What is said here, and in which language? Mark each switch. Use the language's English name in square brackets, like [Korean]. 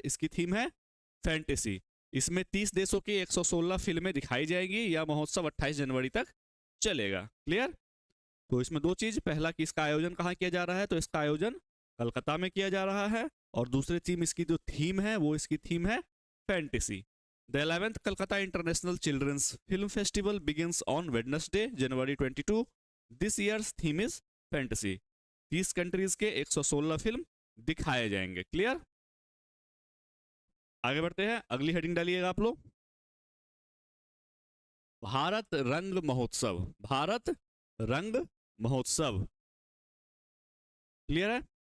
[Hindi] इसकी थीम है फैंटेसी। इसमें 30 देशों की 116 फिल्में दिखाई जाएंगी। यह महोत्सव 28 जनवरी तक चलेगा। क्लियर? तो इसमें 2 चीज, पहला कि इसका आयोजन कहाँ किया जा रहा है? तो इसका आयोजन कलकत्ता में किया जा रहा है, और दूसरी थीम, इसकी जो थीम है वो इसकी थीम है fantasy. [English] The 11th Calcutta International Children's Film Festival begins on Wednesday, January 22. This year's theme is fantasy. [Hindi] 30 countries के 116 फिल्म दिखाए जाएंगे। क्लियर? आगे बढ़ते हैं, अगली हेडिंग डालिएगा आप लोग, भारत रंग महोत्सव। भारत रंग महोत्सव। क्लियर है?